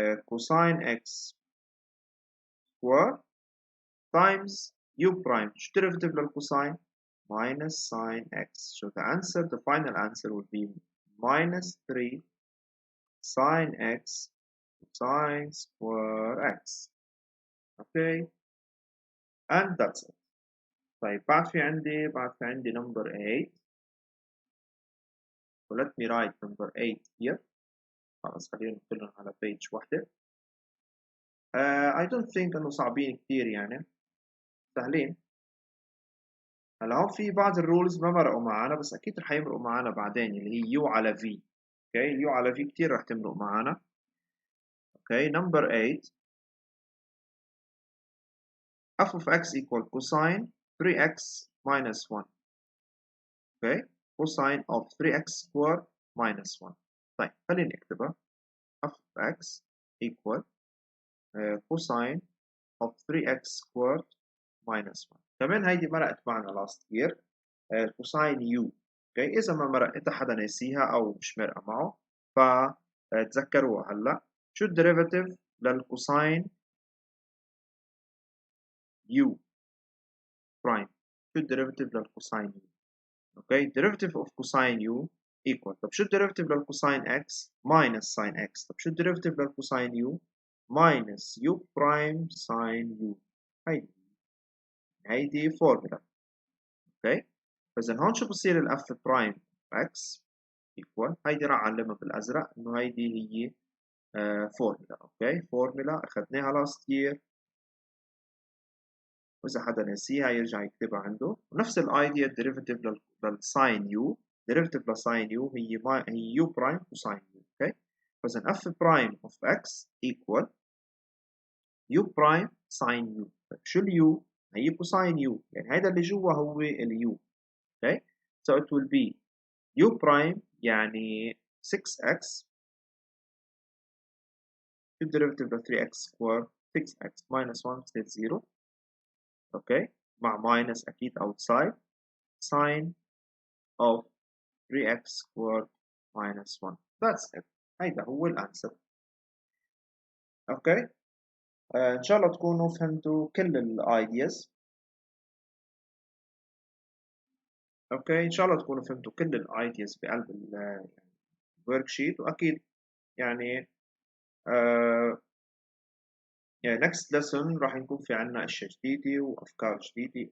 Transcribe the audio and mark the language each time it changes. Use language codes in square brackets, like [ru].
[en] cosine x square times u prime شو derivative للcosine minus sine x so the answer the final answer will be minus 3 sine x sine square x okay and that's it [ar] طيب بعد في عندي [en] number 8 So let me write number 8 here. [ar] خلاص خلينا نحطهم على page واحدة. [en] I don't think [ar] إنه صعبين كتير يعني، سهلين. هلا هون في بعض الرولز ما مرقوا معنا، بس أكيد رح يمرقوا معنا بعدين، اللي هي U على V. اوكي، اليو على V كتير رح تمرق معنا. [en] Okay, number 8. f of x equal cosine 3x minus 1. Okay, cosine of 3x squared minus 1. [ar] طيب خلينا نكتبها. [en] f of x equal cosine of 3x squared minus 1. [ar] كمان هيدي مرقت معنا [en] last year. [ar] cosine u. اوكي، اذا ما مرق انت حدا ناسيها او مش مرقه معه فتذكروها. هلا شو الديريفاتيف للكوساين u برايم؟ شو الديريفاتيف للكوساين u؟ اوكي، [en] derivative of cosine u equal. [ar] طب شو الديريفاتيف للكوساين x minus sin x؟ طب شو الديريفاتيف للكوساين u [en] minus u prime sin u؟ [ar] هيدي فورمولا. اوكي، فاذا هون شو بصير الاف برايم x equal، هيدي راح اعلمها بالازرق انه هيدي هي فورمولا. اوكي، فورمولا اخذناها لاست يير، واذا حدا نسيها يرجع يكتبها عنده. ونفس الايديا الديريفاتيف للساين يو، ديريفاتيف لساين يو هي يو برايم كوساين يو. [en] Okay, فاذا f prime of x equal u prime sine u. [ar] شو اليو؟ هي كوساين يو، يعني هذا اللي جوا هو اليو. [en] okay, so it will be u prime [ar] يعني [en] 6x. [ar] شو الديريفاتيف ل 3x سكوير؟ 6x minus 1 بتصير 0. اوكي، مع minus اكيد [en] outside sine of 3x squared minus 1. That's it. [ar] هيدا هو الانسر. اوكي، ان شاء الله تكونوا فهمتوا كل الايدياز. اوكي، ان شاء الله تكونوا فهمتوا كل الايدياز بقلب الورك شيت. واكيد يعني يعني [en] next lesson [ar] راح يكون في عنا اشياء جديدة وافكار جديدة.